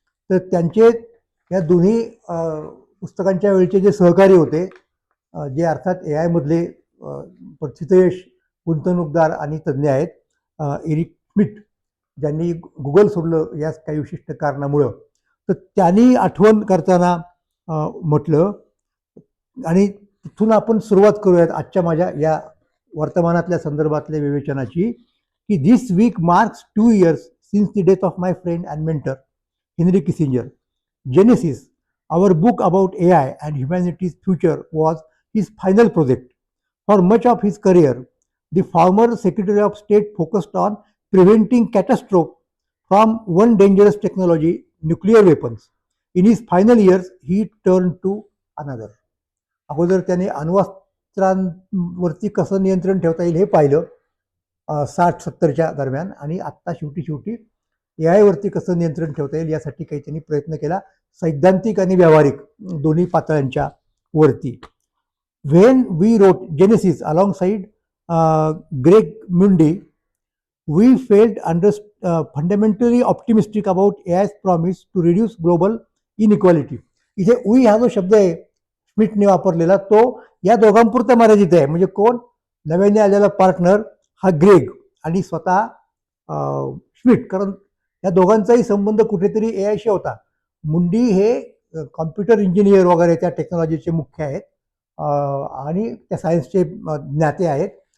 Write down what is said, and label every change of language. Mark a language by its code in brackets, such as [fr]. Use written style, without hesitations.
[mr] तर त्यांचे या दोन्ही पुस्तकांच्या वेळचे जे सहकारी होते, जे अर्थात AI मधले प्रथितयश गुंतवणूकदार आणि तज्ज्ञ आहेत, एरिक श्मिट, ज्यांनी गुगल सोडलं या काही विशिष्ट कारणामुळं, तर त्यांनी आठवण करताना म्हटलं. आणि तिथून आपण सुरुवात करूयात आजच्या माझ्या या वर्तमानातल्या संदर्भातल्या विवेचनाची, की [en] This week marks 2 years since the death of my friend and mentor Henry Kissinger. Genesis, our book about AI and humanity's future, was his final project. For much of his career, the former Secretary of State focused on preventing catastrophe from one dangerous technology, nuclear weapons. In his final years, he turned to another. [mr] अगोदर त्याने अण्वस्त्रांवरती कसं नियंत्रण ठेवता येईल हे पाहिलं 60-70च्या दरम्यान, आणि आत्ता शेवटी AI वरती कसं नियंत्रण ठेवता येईल यासाठी काही त्यांनी प्रयत्न केला, सैद्धांतिक आणि व्यावहारिक दोन्ही पातळ्यांच्या वरती. [en] When we wrote Genesis alongside Greg Mundy, we felt fundamentally optimistic about AI's promise to reduce global inequality. [mr] इथे वी हा जो शब्द आहे श्मिटने वापरलेला, तो या दोघांपुरता मर्यादित आहे. म्हणजे कोण? नव्याने आलेला पार्टनर हा ग्रेग आणि स्वतः श्मिट, कारण या दोघांचाही संबंध कुठेतरी AIशी होता. मुंडी हे कॉम्प्युटर इंजिनियर वगैरे त्या टेक्नॉलॉजीचे मुख्य आहेत आणि त्या सायन्सचे ज्ञाते आहेत.